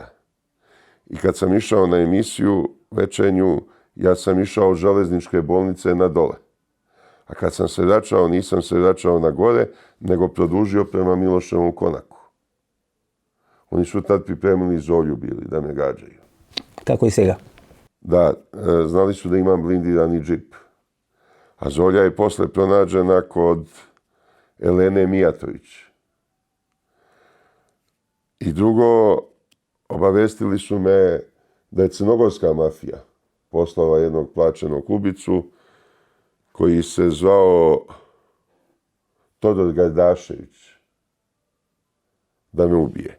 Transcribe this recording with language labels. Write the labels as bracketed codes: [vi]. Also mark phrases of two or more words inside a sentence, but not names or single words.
[sr] I kad sam išao na emisiju večernju, ja sam išao od železničke bolnice na dole. A kad sam se vraćao, nisam se vraćao na gore, nego produžio prema Miloševom konaku. Oni su tad pripremili Zolju bili da me gađaju. [mk] Како и сега. [sr] Da, znali su da imam blindirani džip. A Zolja je posle pronađena kod Elene Mijatović. I drugo, obavestili su me da je crnogorska mafija poslala jednog plaćenog ubicu koji se zvao Todor Gardašević da me ubije.